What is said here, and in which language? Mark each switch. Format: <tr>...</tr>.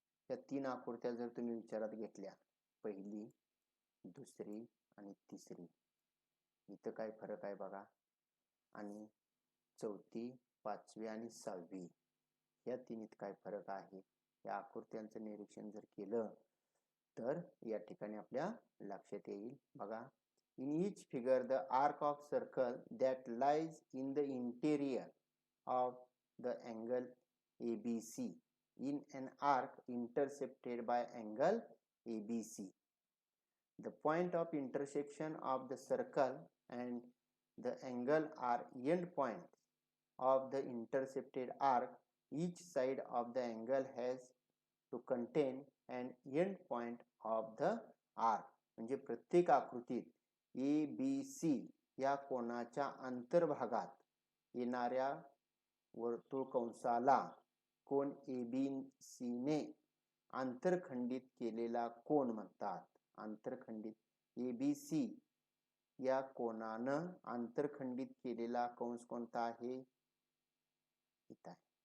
<mr>या 3 आकृत्या जर तुम्ही विचारात घेतल्या, पहिली, दुसरी आणि तिसरी, इथं काय फरक आहे बघा, आणि चौथी, पाचवी आणि सहावी या तिन्हीत काय फरक आहे, या आकृत्यांचं निरीक्षण जर केलं तर या ठिकाणी आपल्या लक्षात येईल.</mr> <en>बघा, in each figure the arc of circle that lies in the interior of the angle ABC in an arc intersected by angle ABC. The point of intersection of the circle and the angle are end points of the intersected arc. Each side of the angle has to contain an end point of the arc.</en> <mr>म्हणजे प्रत्येक आकृतीत ABC या कोनाच्या अंतर्भागात येणाऱ्या वर्तुळ कंसाला कोन ABC ने आंतरखंडित केलेला कोन म्हणतात. आंतरखंडित ABC या कोनानं आंतरखंडित केलेला कंस कोणता आहे? इथं आहे.</mr>